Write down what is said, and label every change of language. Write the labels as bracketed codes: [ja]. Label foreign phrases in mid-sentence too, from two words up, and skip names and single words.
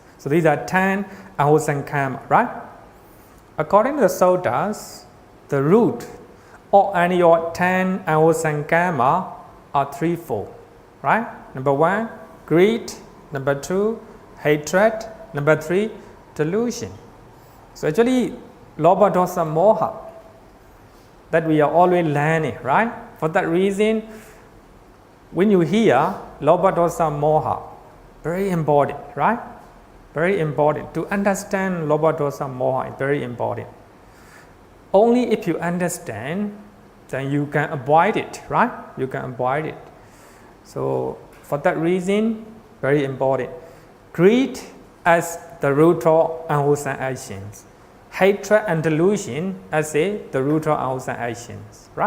[en] So these are 10 unwholesome karma, right? According to the suttas, the root of any of 10 unwholesome karma are threefold, right? Number 1, greed. Number 2, hatred. Number 3, delusion. So actually, [pi] lobha, dosa, moha, [en] that we are always learning, right? For that reason, when you hear [pi] lobha, dosa, moha, [en] very important, right? Very important. To understand [pi] lobha, dosa, moha [en] is very important. Only if you understand, then you can avoid it, right? You can avoid it. So for that reason, very important. Greed as the root of unwholesome actions. Hatred and delusion as the root of unwholesome actions, right?